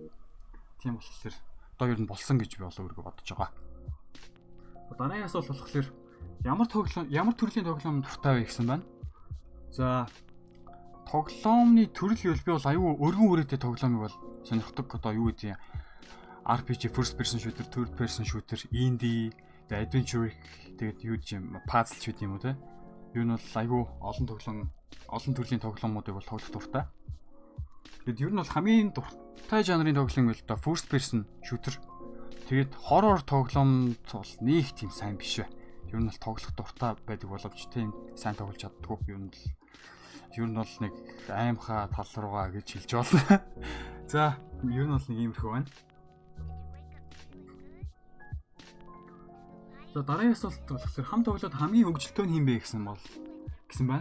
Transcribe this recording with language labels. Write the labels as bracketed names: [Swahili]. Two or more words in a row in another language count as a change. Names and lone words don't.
[Mongolian] Тийм болохоор одоо ер нь болсон гэж би бол өөрийгөө бодож байгаа. Дараагийн асуулт болохоор ямар төрлийн тоглоом дуртай вэ гэсэн байна. За тоглоомны төрөл гэвэл би бол аюу өргөн үрээтэй тоглоомыг бол сонирхдаг. Одоо юу гэдэг юм [English] RPG first person shooter, third person shooter, indie, adventure [Mongolian] тэгээд юу гэж юм puzzle ч гэдэг юм уу те. Юу нь бол аюу олон төрлийн тоглоомуудыг бол тоглох дуртай. Тэгэд ер нь бол хамгийн дуртай жанрын тоглоом бол одоо [English] first person shooter. [Mongolian] Тэгээд horror тоглоомд бол нэг тийм сайн биш вэ. Ер нь бол тоглох дуртай байдаг боловч тийм сайн тоглож чаддгүй. Ер нь бол нэг аймхаа тал руугаа гэж хэлж байна. За, ер нь бол нэг иймэрхүү байна. За дараагийн асуулт болохоор хам тоглоод хамгийн хөгжилтэй нь хэн бэ гэсэн байна.